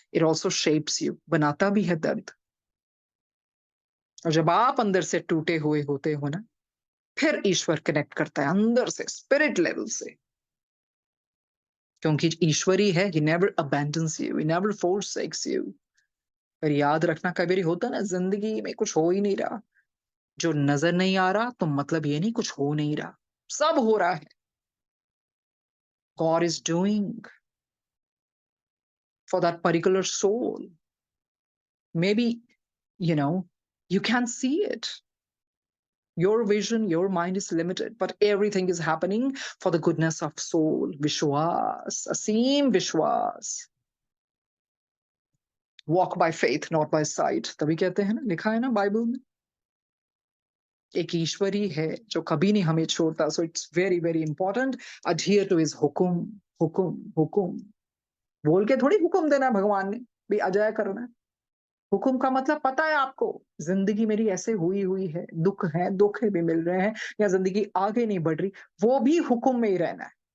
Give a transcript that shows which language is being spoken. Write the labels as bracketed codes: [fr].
[en] it also shapes you, [hi] बनाता भी है दर्द। और जब आप अंदर से टूटे हुए होते हो ना, फिर ईश्वर कनेक्ट करता है अंदर से, स्पिरिट लेवल से। क्योंकि ईश्वर ही है, [en] He never abandons you, he never forsakes you। [hi] पर याद रखना, कई बार होता ना जिंदगी में कुछ हो ही नहीं रहा, जो नजर नहीं आ रहा तो मतलब ये नहीं कुछ हो नहीं रहा, सब हो रहा है। [en] God is doing for that particular soul. Maybe, you know, you can't see it. Your vision, your mind is limited, but everything is happening for the goodness of soul. [hi] Vishwas, aseem Vishwas. [en] Walk by faith, not by sight. [hi] तभी कहते हैं ना, लिखा है ना Bible में, एक ईश्वर ही है जो कभी नहीं हमें छोड़ता। [en] So it's very very important, adhere to his हुकुम। [hi] हुकुम, हुकुम बोल के थोड़ी हुकुम देना है भगवान ने भी अजय करना है। हुकुम का मतलब पता है आपको, जिंदगी मेरी ऐसे हुई हुई है, दुख है, दुख भी मिल रहे हैं, या जिंदगी आगे नहीं बढ़ रही, वो भी हुकुम में ही रहना है।